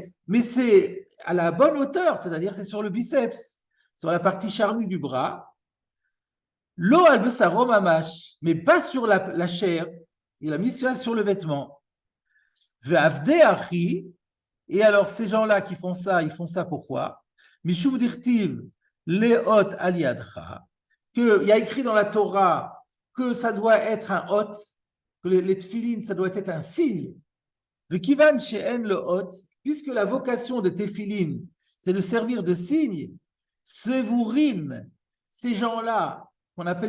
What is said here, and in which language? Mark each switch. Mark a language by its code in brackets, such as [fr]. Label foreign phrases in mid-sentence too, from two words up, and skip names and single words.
[fr] Mais c'est à la bonne hauteur, c'est-à-dire c'est sur le biceps, sur la partie charnue du bras. [he] לא על בשרו ממש, [fr] mais pas sur la chair. Il a mis ça sur le vêtement. [he] ועבדי הכי, [fr] et alors ces gens-là qui font ça, ils font ça pourquoi? [he] משום דכתיב לאות על ידך, [fr] qu'il y a écrit dans la Torah que ça doit être un hot, que les tefilines, ça doit être un signe. [he] וכיון שהן לאות, [fr] puisque la vocation de tefilines, c'est de servir de signe, sevurin, ces gens-là, qu'on appelle